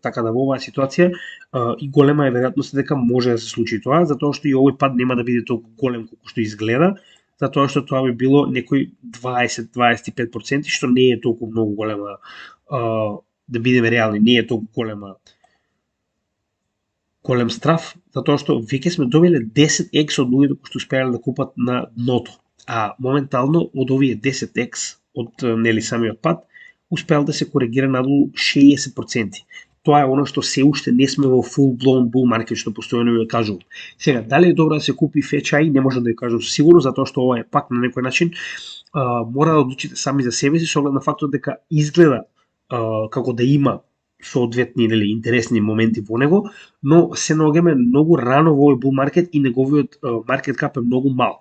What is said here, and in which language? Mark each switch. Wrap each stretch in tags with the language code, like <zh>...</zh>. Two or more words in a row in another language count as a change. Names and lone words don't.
<mk>Така да во оваа ситуација и голема е веројатноста дека може да се случи тоа, затоа што и овој пат нема да биде толку голем колку што изгледа, затоа што тоа би било некои 20-25%, што не е толку многу голема, да бидеме реални, не е толку голем страф, затоа што веќе сме добиле 10x од луѓето кои што успеале да купат на дното. А моментално од овие 10x од самиот пат успеал да се коригира надолу 60%. Тоа е оно што се уште не сме во</mk> <en>full blown bull market,</en> <mk>што постојано ви кажувам. Сега, дали е добро да се купи FHI, не можам да ви кажам со сигурно, затоа што ова е пак на некој начин мора да одлучите сами за себе си, со оглед на фактот дека изгледа како да има соодветни или интересни моменти во него, но се наоѓаме многу рано во овој</mk> <en>bull market</en> <mk>и неговиот</mk> <en>market cap</en> <mk>е многу мал.</mk>